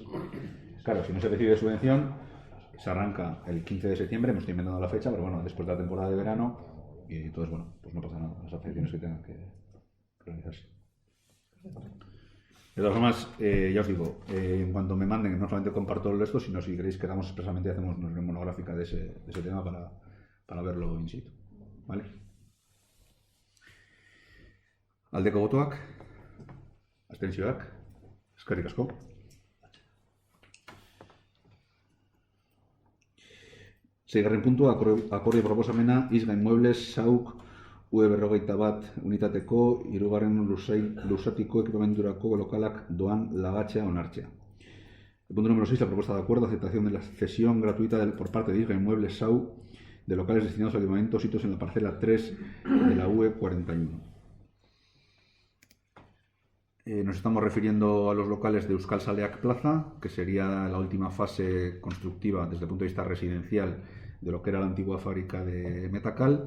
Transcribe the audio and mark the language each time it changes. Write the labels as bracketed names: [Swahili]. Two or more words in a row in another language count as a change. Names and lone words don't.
[Spanish] Claro, si no se recibe subvención, se arranca el 15 de septiembre, me estoy inventando la fecha, pero bueno, después de la temporada de verano, y entonces, bueno, pues no pasa nada, las afecciones que tengan que realizarse. De todas formas, ya os digo, en cuanto me manden, no solamente comparto el resto, sino si queréis quedamos expresamente, hacemos una reunión monográfica de ese tema para verlo in situ. ¿Vale? [Basque] Aldeko botoak, abstentzioak, eskerrik asko. Seigarren puntua, akordio proposamena, Isga Inmuebles, SAUK, UE41 unitateko, hirugarren lusatiko ekipamendurako lokalak doan lagatzea onartzea. [Spanish] El punto número 6, la propuesta de acuerdo, aceptación de la cesión gratuita por parte de Isga Inmuebles, SAUK, de locales destinados al equipamiento, sitios en la parcela 3 de la UE41. Nos estamos refiriendo a los locales de Euskal Saleak Plaza, que sería la última fase constructiva desde el punto de vista residencial de lo que era la antigua fábrica de Metacal.